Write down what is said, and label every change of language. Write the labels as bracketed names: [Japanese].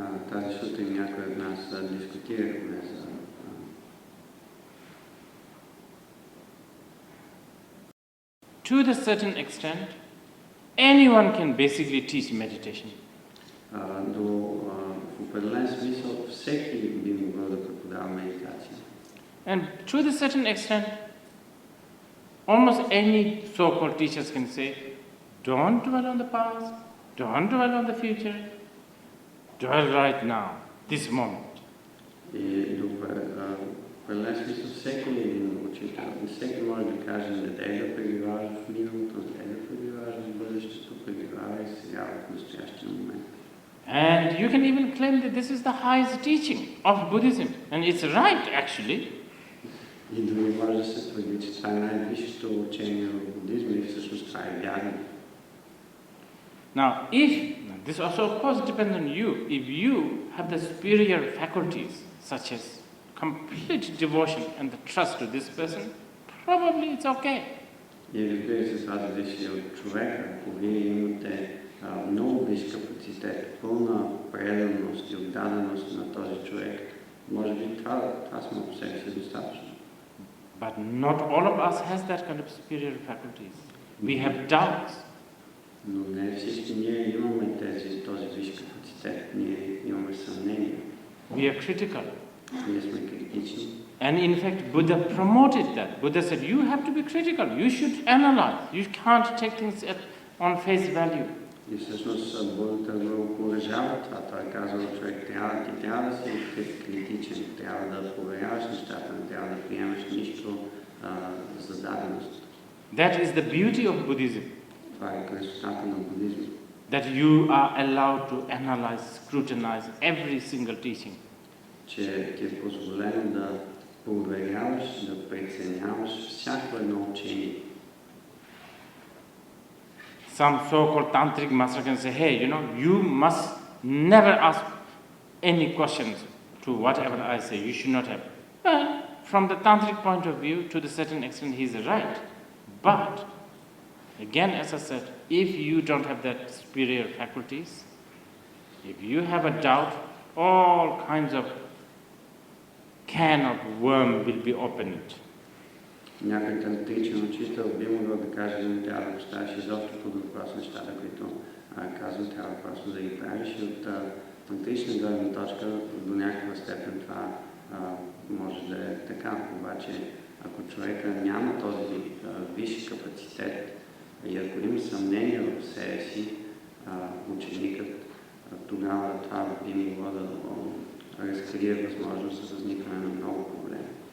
[Bulgarian] Тази сутрин някои от нас дискутирахме за [English] to the certain extent, anyone can basically teach meditation. [Bulgarian] В определен смисъл всеки би могъл да преподава медитация. [English] And to the certain extent, almost any so-called teachers can say, don't dwell on the past, don't dwell on the future, dwell right now, this moment. [Bulgarian] И в определен смисъл всеки един учител, всеки може да каже, не дай да пребиваваш в миналото, не дай да пребиваваш в бъдещето, пребивавай сега в настоящия момент. [English] And you can even claim that this is the highest teaching of Buddhism. And it's right, actually. [Bulgarian] И дори може да се твърди, че това е най-висшето учение в будизма и всъщност това е вярно. [English] Now, this also of course depends on you. If you have the superior faculties, such as complete devotion and the trust to this person, probably it's okay. [Bulgarian] И разбира се, това зависи от човека. Ако вие имате много висш капацитет, пълна преданост и отдаденост на този човек, може би това само по себе си е достатъчно. [English] But not all of us has that kind of superior faculties. We have doubts. [Bulgarian] Но не всички ние имаме този висш капацитет, ние имаме съмнения. [English] We are critical. [Bulgarian] Ние сме критични. [English] And in fact, Buddha promoted that. Buddha said, you have to be critical. You should analyze. You can't take things on face value. [Bulgarian] И всъщност Будата го окуражава това. Той казва, човек трябва да си критичен, трябва да проверяваш нещата, не трябва да приемаш нищо за даденост. [English] That is the beauty of Buddhism. [Bulgarian] Това е красотата на будизма. [English] That you are allowed to analyze, scrutinize every single teaching. [Bulgarian] Че ти е позволено да проверяваш, да преценяваш всяко едно учение. [English] Some so-called tantric master can say, hey, you must never ask any questions to whatever I say. You should not have. Well, from the tantric point of view, to the certain extent, he's right. But, again, as I said, if you don't have that superior faculties, if you have a doubt, all kinds of can of worm will be opened. [Bulgarian] Някой тантричен учител би могъл да каже, че не трябва да поставиш изобщо под въпрос нещата, които казва, трябва просто да ги правиш. И от тантрична гледна точка до някаква степен това може да е така. Обаче, ако човека няма този висш капацитет и ако има съмнение в себе си, ученикът, тогава това би могло да разкрие възможност за възникване на много проблеми.